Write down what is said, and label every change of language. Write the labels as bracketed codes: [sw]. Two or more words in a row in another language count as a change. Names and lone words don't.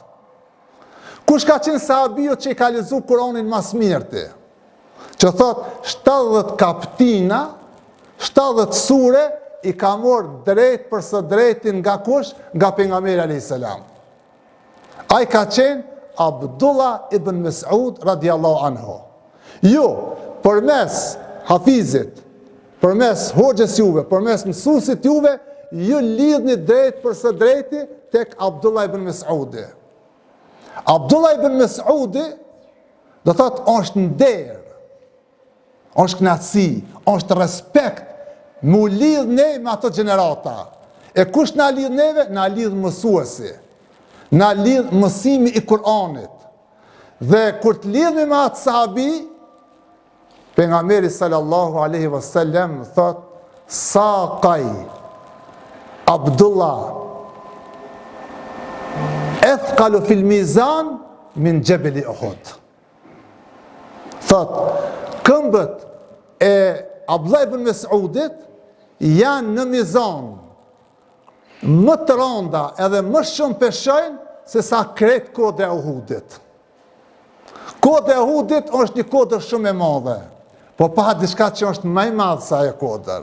[sq] Kush ka qenë sahabiju që i ka lexuar Kur'anin mas mirti? Që thot 70 kaptina, 70 sure, i ka morë drejt për së drejtin nga kush? Nga pejgamberi [ar] عليه السلام. [sq] Ai ka qenë Abdullah ibn Mas'ud [ar] رضي الله عنه. [sq] Ju, përmes hafizit, përmes hoxhës juve, përmes mësuesit juve, ju lidhni drejt për së drejti tek Abdullah ibn Mas'udi. Abdullah ibn Mas'udi do thot është nder, është knatësi, është respekt, mu lidh ne me ato gjenerata. E kush na lidh neve? Na lidh mësuesi, na lidh mësimi i Kur'anit. Dhe kur të lidhemi me atë sahabi, pejgamberi [ar] صلى الله عليه وسلم [sq] thot: [ar] "ساقا عبد الله أثقل في الميزان من جبل أحد." [sq] Thot, këmbët e Abdullah ibn Mas'udit janë në mizan më të rënda edhe më shumë peshojnë se sa krejt kodë e Uhudit. Kodë e Uhudit është një kodër shumë e madhe, po pa diçka që është më e madhe se ajo kodër.